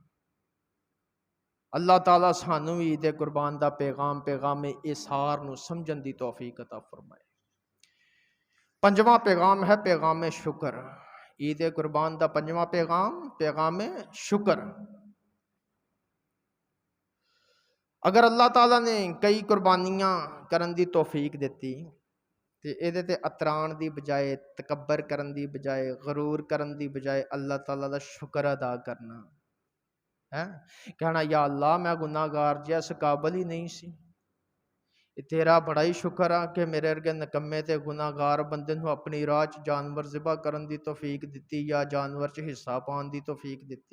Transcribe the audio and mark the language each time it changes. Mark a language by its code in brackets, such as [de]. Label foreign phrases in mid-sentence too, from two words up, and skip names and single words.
[pa] اللہ تعالیٰ سانو بھی عید قربان دا پیغام اثار نو سمجھن دی توفیق عطا فرمائے۔ 5واں پیغام ہے پیغام شکر۔ عید قربان دا 5واں پیغام شکر۔ اگر اللہ تعالیٰ نے کئی قربانیاں کرن دی توفیق دیتی تے ایدے تے اتران دی بجائے تکبر کرن دی بجائے غرور کرن دی بجائے اللہ تعالیٰ دا شکر ادا کرنا ہے، کہنا یا اللہ میں گناہ گار جی اس قابل ہی نہیں سی، تیرا بڑا ہی شکر ہے کہ میرے ارگے نکمے تے گناہ گار بندے نو اپنی راہ چ جانور ذبح کرن دی توفیق دیتی یا جانور چ حصہ پان دی توفیق دیتی۔